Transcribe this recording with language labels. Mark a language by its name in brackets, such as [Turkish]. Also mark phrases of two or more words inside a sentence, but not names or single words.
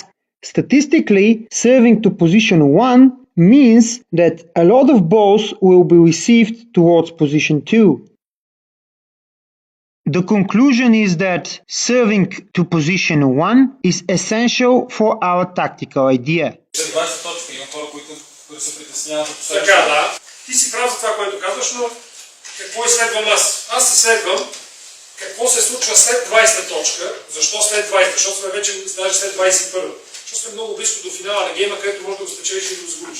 [English] Statistically, serving to position 1 means that a lot of balls will be received towards position 2. The conclusion is that serving to position 1 is essential for our tactical idea. [Bulgarian] Така, да. Ти си прав за това, което казваш, но какво изследвам аз? Аз изследвам какво се случва след 20-та точка. Защо след 20-та? Защото сме вече даже след 21-та. Защото сме много близко до финала на гейма, където може да го спечелиш и да го загубиш.